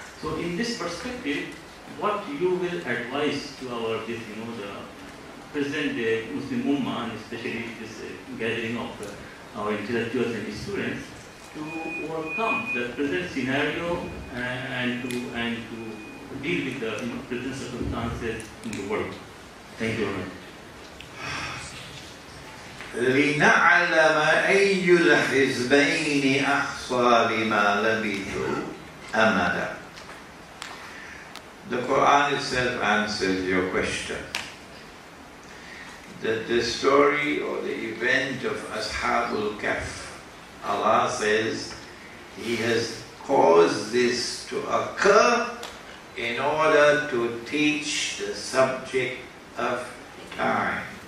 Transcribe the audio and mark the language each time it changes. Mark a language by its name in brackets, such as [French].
[English] So in this perspective, what you will advise to our the present day Muslim Ummah, and especially this gathering of our intellectuals and students, to overcome the present scenario and to deal with the present circumstances in the world. Thank you very much. [Arabic] لنعلم أي الحزبين أحصى لما لبثوا أمدا. [English] The Quran itself answers your question. That the story or the event of Ashabul Kahf, Allah says He has caused this to occur in order to teach the subject of time.